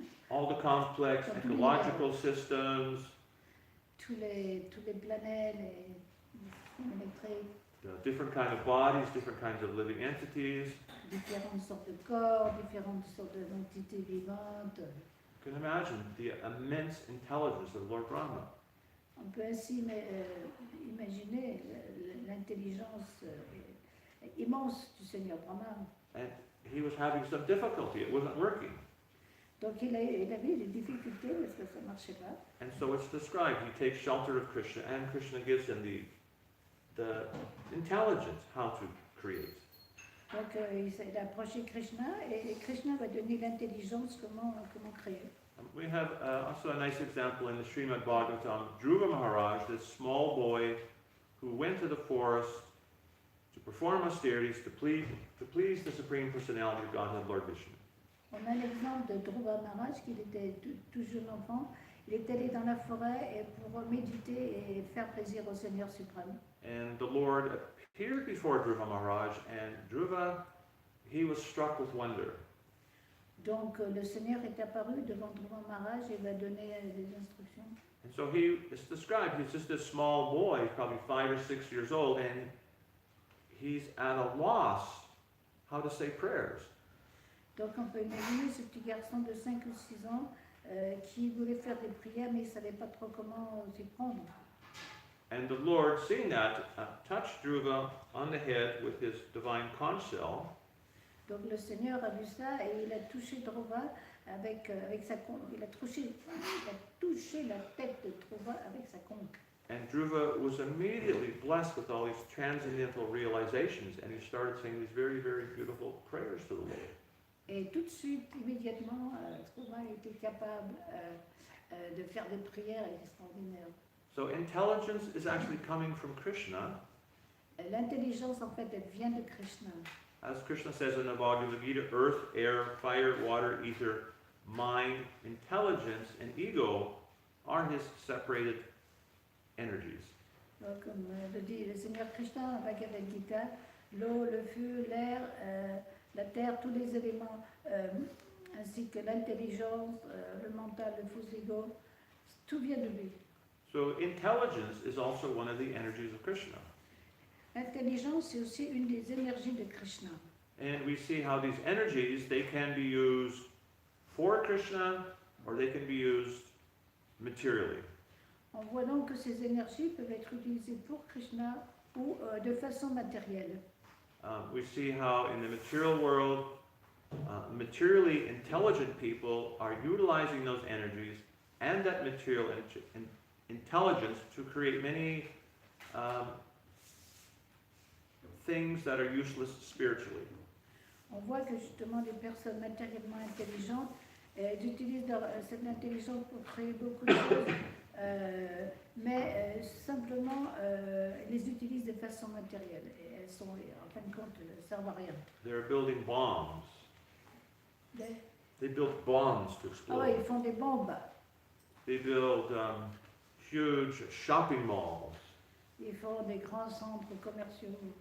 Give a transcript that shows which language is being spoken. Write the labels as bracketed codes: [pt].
[en] All the complex ecological systems, [fr] tous les planètes, les systèmes électriques, [en] different kind of bodies, different kinds of living entities. [fr] différentes sortes de corps, différentes sortes d'entités vivantes. [en] You can imagine the immense intelligence of Lord Brahma. [fr] On peut ainsi imaginer l'intelligence immense du Seigneur Brahma. [en] And he was having some difficulty. It wasn't working. [fr] Donc il avait des difficultés parce que ça ne marchait pas. [en] And so it's described. He takes shelter of Krishna, and Krishna gives him the intelligence how to create. [fr] Donc il a approché Krishna et Krishna va donner l'intelligence comment créer. [en] We have also a nice example in the Srimad Bhagavatam. Dhruva Maharaj, this small boy who went to the forest to perform austerities to please the Supreme Personality of Godhead, Lord Vishnu. [fr] On a l'exemple de Dhruva Maharaj, qui était tout jeune enfant. Il est allé dans la forêt et pour méditer et faire plaisir au Seigneur suprême. [en] And the Lord appeared before Dhruva Maharaj, and Dhruva, he was struck with wonder. [fr] Donc le Seigneur est apparu devant Dhruva Maharaj et va donner des instructions. [en] And so it's described, he's just this small boy, he's probably 5 or 6 years old, and he's at a loss how to say prayers. [fr] Donc on peut imaginer ce petit garçon de 5 ou 6 ans qui voulait faire des prières mais il ne savait pas trop comment s'y prendre. [en] And the Lord, seeing that, touched Dhruva on the head with his divine conch shell. [fr] Donc le Seigneur a vu ça et il a touché Dhruva avec sa conque. Il a touché la tête de Dhruva avec sa conque. [en] And Dhruva was immediately blessed with all these transcendental realizations, and he started saying these very, very beautiful prayers to the Lord. [fr] Et tout de suite, immédiatement, Dhruva était capable de faire des prières extraordinaires. [en] So intelligence is actually coming from Krishna. [fr] L'intelligence, en fait, elle vient de Krishna. [en] As Krishna says in the Bhagavad Gita, earth, air, fire, water, ether, mind, intelligence, and ego are his separated energies. [fr] Donc, comme le dit le Seigneur Krishna dans la Bhagavad Gita, l'eau, le feu, l'air, la terre, tous les éléments, ainsi que l'intelligence, le mental, le faux ego, tout vient de lui. [en] So intelligence is also one of the energies of Krishna. [fr] L'intelligence, c'est aussi une des énergies de Krishna. [en] And we see how these energies, they can be used for Krishna or they can be used materially. [fr] On voit donc que ces énergies peuvent être utilisées pour Krishna ou de façon matérielle. [en] We see how in the material world, materially intelligent people are utilizing those energies and that material intelligence to create many things that are useless spiritually. [fr] On voit que justement les personnes matériellement intelligentes utilisent cette intelligence pour créer beaucoup de choses, mais simplement les utilisent de façon matérielle. Et elles sont, en fin de compte, ne servent à rien. [en] They're building bombs. They build bombs to Ah explode. [fr] ouais, ils font des bombes. [en] They build huge shopping malls. [fr] Ils font des grands centres commerciaux.